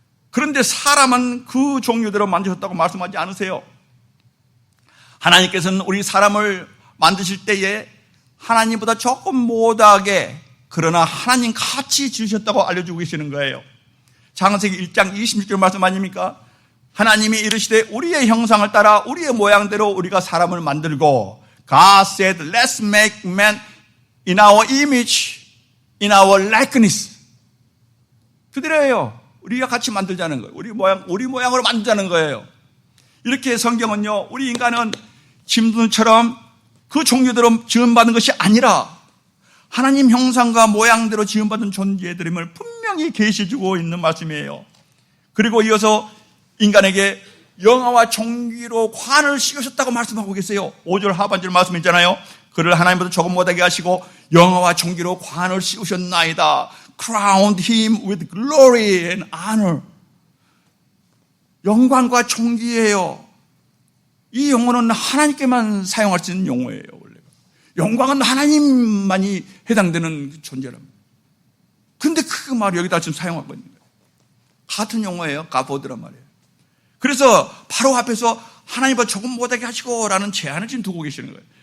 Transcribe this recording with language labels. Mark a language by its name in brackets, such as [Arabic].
[Korean] 그런데 사람은 그 종류대로 만드셨다고 말씀하지 않으세요. 하나님께서는 우리 사람을 만드실 때에 하나님보다 조금 못하게, 그러나 하나님 같이 지으셨다고 알려주고 계시는 거예요. 창세기 1장 26절 말씀 아닙니까? 하나님이 이르시되 우리의 형상을 따라 우리의 모양대로 우리가 사람을 만들고, [English] God said, let's make man in our image, in our likeness. [Korean] 그대로예요. 우리가 같이 만들자는 거예요. 우리 모양으로 만들자는 거예요. 이렇게 성경은요, 우리 인간은 짐승처럼 그 종류대로 지음받은 것이 아니라 하나님 형상과 모양대로 지음받은 존재들임을 분명히 계시해주고 있는 말씀이에요. 그리고 이어서 인간에게 영화와 존귀로 관을 씌우셨다고 말씀하고 계세요. 5절 하반절 말씀 있잖아요. 그를 하나님보다 조금 못하게 하시고 영화와 존귀로 관을 씌우셨나이다. [English] Crowned him with glory and honor. [Korean] 영광과 존귀예요. 이 용어는 하나님께만 사용할 수 있는 용어예요. 원래 영광은 하나님만이 해당되는 존재랍니다. 근데 그 말을 여기다 지금 사용하고 있는 거예요. 같은 용어예요. 가보드란 말이에요. 그래서 바로 앞에서 하나님보다 조금 못하게 하시고 라는 제안을 지금 두고 계시는 거예요.